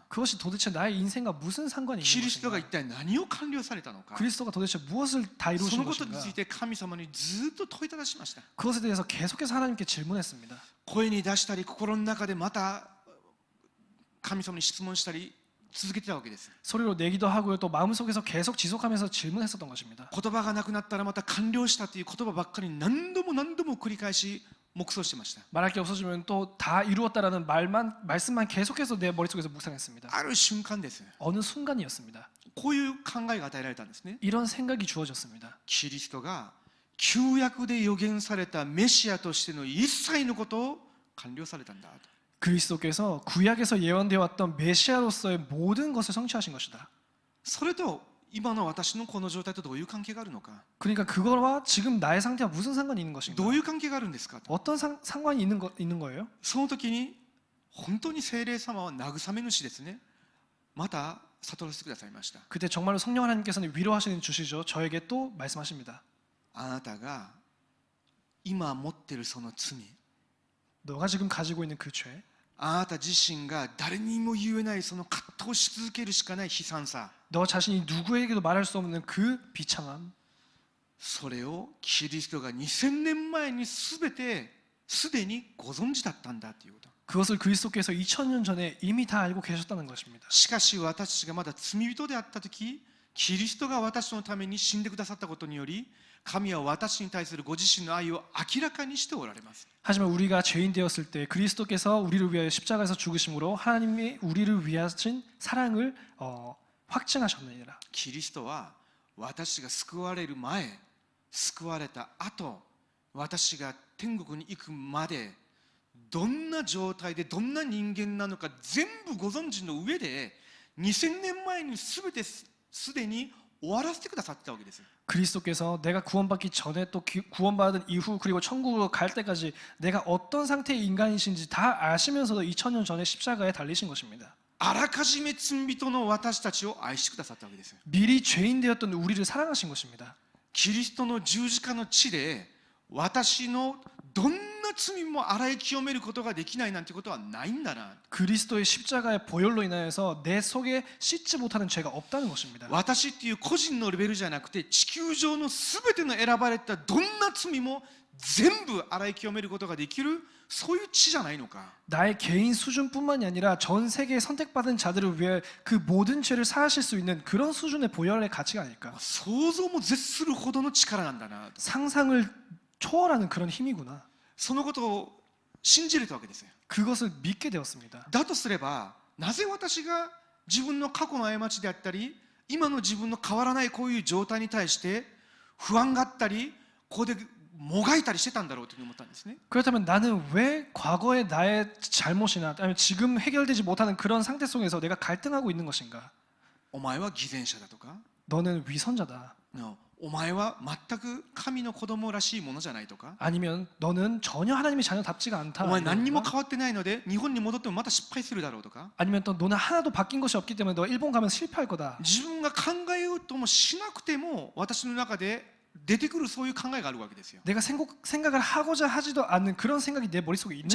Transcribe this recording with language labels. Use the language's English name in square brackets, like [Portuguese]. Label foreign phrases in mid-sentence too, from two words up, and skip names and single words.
[Korean] 그것이 도대체 나의 인생과 무슨 상관이 [Japanese] キ [Korean] 있는 [Japanese] リストが一 [Korean] 것인가? [Japanese] 体何を完了されたのか [Korean] 그리스도가 도대체 무엇을 다 [Japanese] そ [Korean] 이루신 [Japanese] のことに [Korean] 것인가? [Japanese] ついて神様にずっと問いただしました [Korean] 그것에 대해서 계속해서 하나님께 질문했습니다. [Japanese] 声に出したり心の中でまた神様に質問したり続けてたわけです [Korean] 소리로 내기도 하고요. 또 마음속에서 계속 지속하면서 질문했었던 것입니다. [Japanese] 言葉がなくなったらまた完了したという言葉ばっかり何度も何度も繰り返し黙想してました [Korean] 말할 게 없어지면 또 다 이루었다라는 말씀만 계속해서 내 머릿속에서 묵상했습니다. [Japanese] ある瞬間です [Korean] 어느 순간이었습니다. [Japanese] こういう考えが与えられたんですね [Korean] 이런 생각이 주어졌습니다. [Japanese] キリストが旧約で予言されたメシアとしての一切のことを完了されたんだと [Korean] 그리스도께서 구약에서 예언되어 왔던 메시아로서의 모든 것을 성취하신 것이다. [Japanese] それと今の私のこの状態とどういう関係があるのか [Korean] 그러니까 그거와 지금 나의 상태와 무슨 상관이 있는 것인가? [Japanese] どういう関係があるんですかと [Korean] 어떤 상관이 있는 거예요? [Japanese] その時に本当に聖霊様は慰め主ですねまた悟らせてくださいました [Korean] 그때 정말로 성령 하나님께서는 위로하시는 주시죠. 저에게 또 말씀하십니다. [Japanese] あなたが今持っているその罪 [Korean] 너가 지금 가지고 있는 그 죄, [Japanese] あなた自身が誰にも言えないその葛藤し続けるしかない悲惨さ [Korean] 너 자신이 누구에게도 말할 수 없는 그 비참함, [Japanese] それをキリストが2000年前に全てすでにご存知だったんだということ [Korean] 그것을 그리스도께서 2000년 전에 이미 다 알고 계셨다는 것입니다. [Japanese] しかし私たちがまだ罪人であった時キリストが私のために死んでくださったことにより神は私に対するご自身の愛を明らかにしておられます。 [Korean] 하지만 우리가 죄인 되었을 때 그리스도께서 우리를 위하여 십자가에서 죽으심으로 하나님이 우리를 위하신 사랑을 확증하셨느니라. [Japanese] キリストは私が救われる前、救われた後、私が天国に行くまでどんな状態でどんな人間なのか全部ご存知の上で2000年前に全てすでに終わらせてくださったわけです。 [Korean] 그리스도께서 내가 구원받기 전에 또 구원받은 이후 그리고 천국으로 갈 때까지 내가 어떤 상태의 인간이신지 다 아시면서도 2000년 전에 십자가에 달리신 것입니다. [Japanese] あらかじめ罪人の私たちを愛してくださったわけです。 [Korean] 미리 죄인 되었던 우리를 사랑하신 것입니다. [Japanese] キリストの十字架の地で私のどんな罪も洗い清めることができないなんてことはないんだな。 [Korean] 그리스도의 십자가의 보혈로 인하여서 내 속에 씻지 못하는 죄가 없다는 것입니다. [Japanese] 私っていう個人のレベルじゃなくて地球上のすべての選ばれたどんな罪も全部洗い清めることができるそういう地じゃないのか。 [Korean] 나의 개인 수준뿐만이 아니라 전 세계에 선택받은 자들을 위해 그 모든 죄를 사하실 수 있는 그런 수준의 보혈의 가치가 아닐까. [Japanese] 想像も絶するほどの力なんだな。 [Korean] 상상을 초월하는 그런 힘이구나. [Japanese] そのことを信じれたわけですよ。 [Korean] 그것을 믿게 되었습니다. [Japanese] だとすればなぜ私が自分の過去の過ちであったり今の自分の変わらないこういう状態に対して不安があったりここでもがいたりしてたんだろうというふうに思ったんですね。 [Korean] 그렇다면 나는 왜 과거의 나의 잘못이나 아니면 지금 해결되지 못하는 그런 상태 속에서 내가 갈등하고 있는 것인가? [Japanese] お前は偽善者だとか [Korean] 너는 위선자다. [Japanese] お前は全く神の子供らしいものじゃないとか [Korean] 아니면 너는 전혀 하나님의 자녀답지가 않다. [Japanese] お前何にも [Korean] 이런가? [Japanese] 変わってないので日本に戻ってもまた失敗するだろうとか [Korean] 아니면 또 너는 하나도 바뀐 것이 없기 때문에 너 일본 가면 실패할 거다. [Japanese] 自分が考えようともしなくても私の中で出てくるそういう考えがあるわけですよ。 [Korean] 내가 생각을 하고자 하지도 않는 그런 생각이 내 머릿속에 있는